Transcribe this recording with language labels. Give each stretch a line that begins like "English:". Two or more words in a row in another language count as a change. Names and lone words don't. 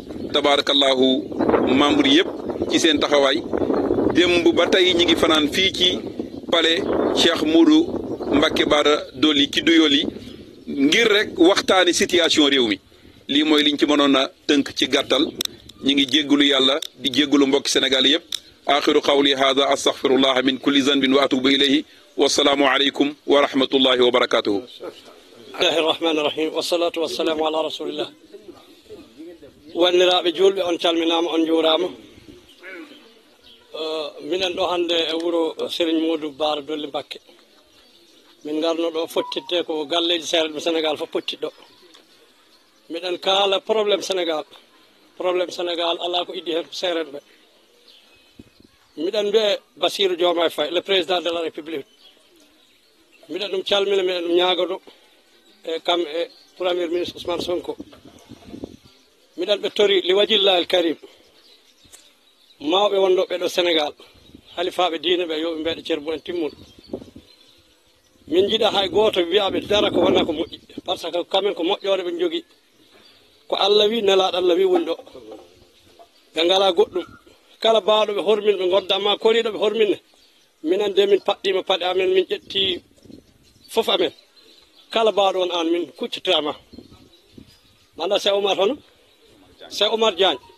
Wolof: tabarakallahu membre yëpp ci seen taxawaay démb ba tey ñi ngi fanaan fii ci palais Cheikh Modou Mbacké Bara Dolly ci Doyoly ngir rek waxtaani situation réew mi lii mooy liñ ci mënoon a tënk ci gàttal ñi ngi jéggalu yàlla di jéggalu mbokki Sénégal yëpp
Arabic: آخر قولي هذا أستغفر الله من كل ذنب وأتوب إليه والسلام عليكم ورحمة الله وبركاته بسم الله الرحمن الرحيم والصلاة والسلام على رسول الله
Fula: wanniraɓe julɓe on calminama on juurama minen ɗo hannde e wuro Serigne Modou Bara Dolly Mbacké min garno ɗo fottidde ko galleji seeɗa Sénégal fof pottiɗo miɗen kaala probléme Sénégal ala ko iddi hen ko seereɓe ɓe miɗen mbiye Bassirou Diomaye Faye
French: le président de la république
Fula: miɗen ɗum calmina miɗen ɗum ñaagono e kam e
French: premier ministre
Fula: Ousmane Sonko miɗen ɓe tori
Arabic: لوجه الله الكريم
Fula: mawɓe wonɗoɓe ɗo Sénégal halifaɓe diine ɓe yoɓe mbeɗa ceer mumen timmuɗo min jiiɗa hay goto wiyaɓe dara ko wona ko moƴƴi
French: par ce que
Fula: kamen ko moƴƴore ɓe jogui ko Allah wi nelaɗo Allah wi woni ɗo ɓe ngala goɗɗum kala bawɗo ɓe hormin ɓe goddama koriɗo ɓe horminne minen de min paɗɗima paɗe amen min ƴetti fof amen kala bawɗo on an min kuccitama manda Cheikh Oumar hono Cheikh Oumar Diagne